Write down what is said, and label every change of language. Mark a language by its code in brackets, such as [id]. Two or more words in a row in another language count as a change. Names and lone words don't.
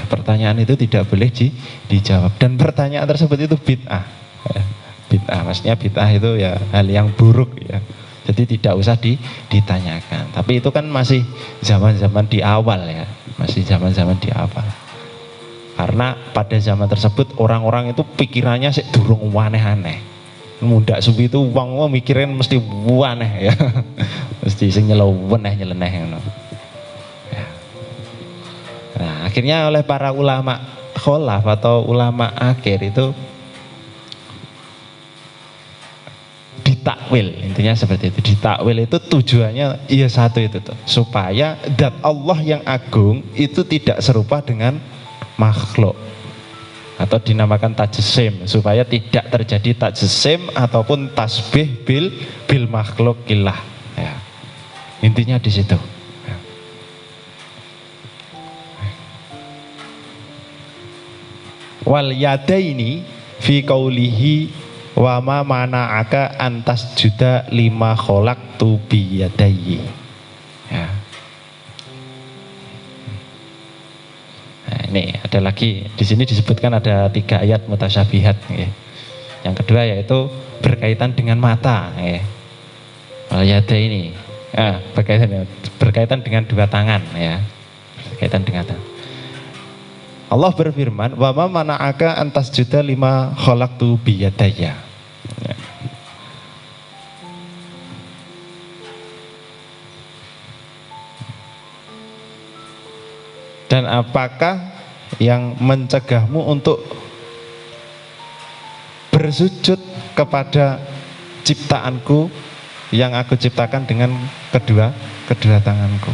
[id] Pertanyaan itu tidak boleh dijawab, dan pertanyaan tersebut itu bid'ah ya. Bid'ah, maksudnya bid'ah itu ya hal yang buruk ya. Jadi tidak usah ditanyakan. Tapi itu kan masih zaman-zaman di awal ya, masih zaman-zaman di awal. Karena pada zaman tersebut orang-orang itu pikirannya sih [jv] durung aneh-aneh. Mundak suwi itu wong mikirin mesti aneh ya. Mesti sing nyeleneh ngono. [id] Ya. Nah, akhirnya oleh para ulama kholaf atau ulama akhir itu ditakwil, intinya seperti itu. Ditakwil itu tujuannya iya satu itu tuh, supaya zat Allah yang agung itu tidak serupa dengan makhluk, atau dinamakan tajsim, supaya tidak terjadi tajsim ataupun [ar] تشبيه بالمخلوق لله [id] ya. Intinya di situ ya. [ar] واليدين في قوله وما منعك أن تسجد لما خلقت بيدي [id] ya. Nah, ini ada lagi di sini disebutkan ada 3 ayat mutasyabihat ya. Yang kedua yaitu berkaitan dengan mata ya. [ar] واليدين [id] ya, berkaitan dengan 2 tangan ya. Berkaitan dengan tangan. Allah berfirman [ar] وما منعك أن تسجد لما خلقت بيدي. [id] Dan apakah yang mencegahmu untuk bersujud kepada ciptaanku yang aku ciptakan dengan kedua tanganku?